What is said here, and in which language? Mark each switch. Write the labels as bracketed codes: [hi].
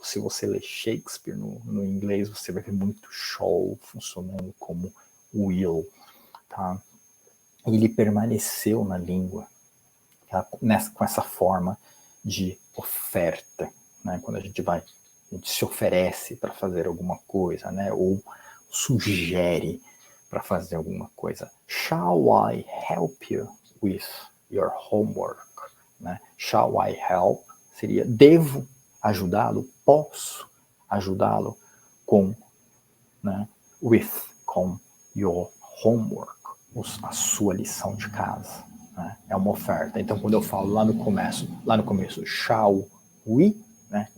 [pt] Se você ler Shakespeare no inglês, você vai ver muito shall funcionando como will, tá? Ele permaneceu na língua, tá? Com essa forma de oferta, né? Quando a gente se oferece para fazer alguma coisa, né? Ou sugere para fazer alguma coisa. [en] Shall I help you with your homework? [pt] Né? [en] Shall I help? [pt] Seria devo ajudá-lo, posso ajudá-lo com, né? With, com [en] your homework, [pt] a sua lição de casa. Né? É uma oferta. Então, quando eu falo lá no começo, [en] shall we, [pt] né?